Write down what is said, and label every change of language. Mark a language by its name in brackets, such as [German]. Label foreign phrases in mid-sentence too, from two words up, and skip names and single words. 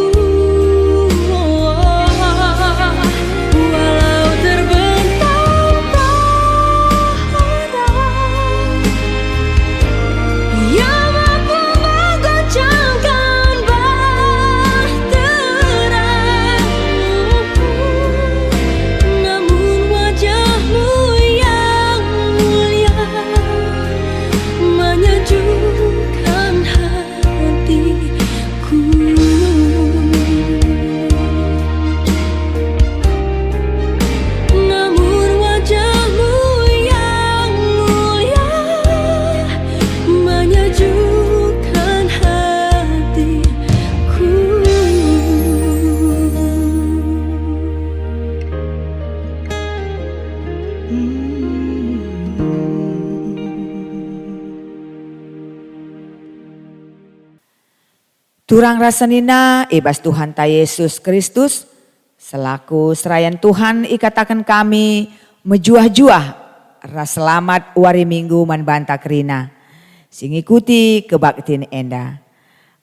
[Indonesian] Walau terbentang badai yang mampu menggoncangkan bahtera, namun wajah-Mu yang mulia menyejukkan hatiku. Namun wajah-Mu yang mulia menyejukkan hatiku. [Batak Karo] Turang rasanina ibas Tuhan ta Yesus Kristus selaku serayan Tuhan ikatakan kami mejuah-juah ras selamat wari minggu man banta kerina sing ikuti kebaktin enda.